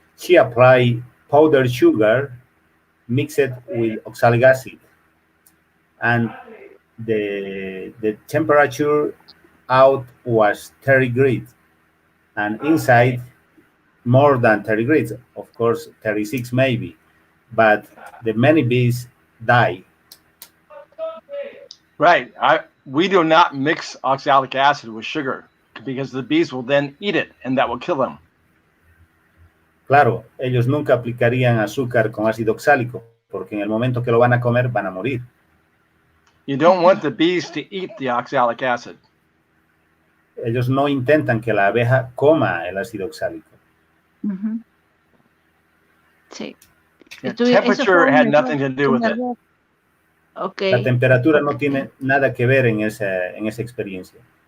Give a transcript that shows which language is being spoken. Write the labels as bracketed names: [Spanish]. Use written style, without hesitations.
[English] She applied powdered sugar mixed with oxalic acid, and the temperature out was 30 degrees, and inside more than 30 degrees, of course 36 maybe, but the many bees die. Right. We do not mix oxalic acid with sugar because the bees will then eat it and that will kill them. [Spanish] Claro, ellos nunca aplicarían azúcar con ácido oxálico, porque en el momento que lo van a comer van a morir. [English] You don't want the bees to eat the oxalic acid. [Spanish] Ellos no intentan que la abeja coma el ácido oxálico. Sí. [English] The temperature had nothing to do with it. Okay. [Spanish] La temperatura no tiene nada que ver en esa experiencia.